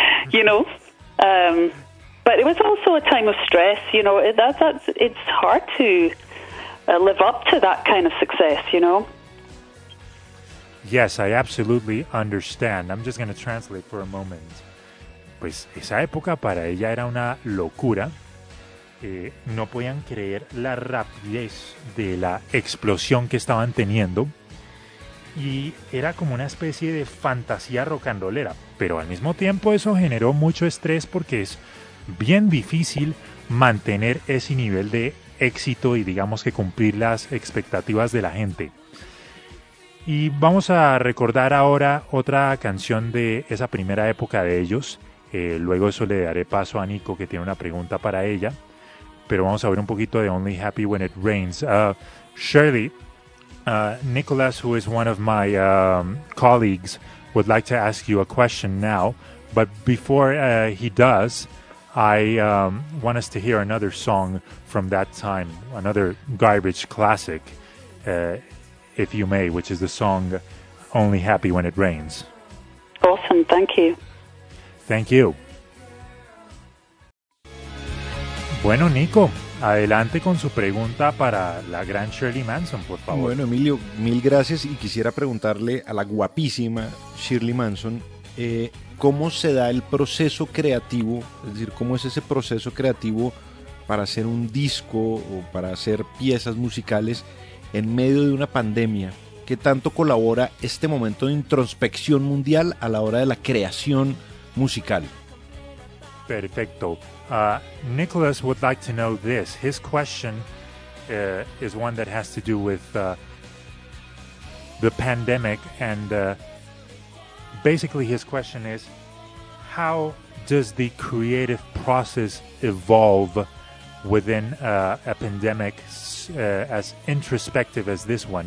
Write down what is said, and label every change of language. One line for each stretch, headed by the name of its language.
English: You know, but it was also a time of stress. You know, it's hard to live up to that kind of success, you know. Yes, I absolutely understand. I'm just going to translate for a moment.
Spanish: Pues esa época para ella era una locura. No podían creer la rapidez de la explosión que estaban teniendo. Y era como una especie de fantasía rocandolera. Pero al mismo tiempo eso generó mucho estrés, porque es bien difícil mantener ese nivel de éxito y, digamos, que cumplir las expectativas de la gente. Y vamos a recordar ahora otra canción de esa primera época de ellos, Luego eso le daré paso a Nico, que tiene una pregunta para ella. Pero vamos a ver un poquito de Only Happy When It Rains.
English: Shirley, Nicholas, who is one of my colleagues, would like to ask you a question now. But before he does, I want us to hear another song from that time, another garbage classic, if you may, which is the song Only Happy When It Rains. Awesome, thank you. Thank you.
Spanish: Bueno, Nico, adelante con su pregunta para la gran Shirley Manson, por favor. Bueno, Emilio, mil gracias, y quisiera preguntarle a la guapísima Shirley Manson, ¿cómo se da el proceso creativo? Es decir, ¿cómo es ese proceso creativo para hacer un disco o para hacer piezas musicales en medio de una pandemia? ¿Qué tanto colabora este momento de introspección mundial a la hora de la creación musical?
English: Perfecto. Nicholas would like to know this. His question is one that has to do with the pandemic, and basically his question is, how does the creative process evolve within a pandemic as introspective as this one?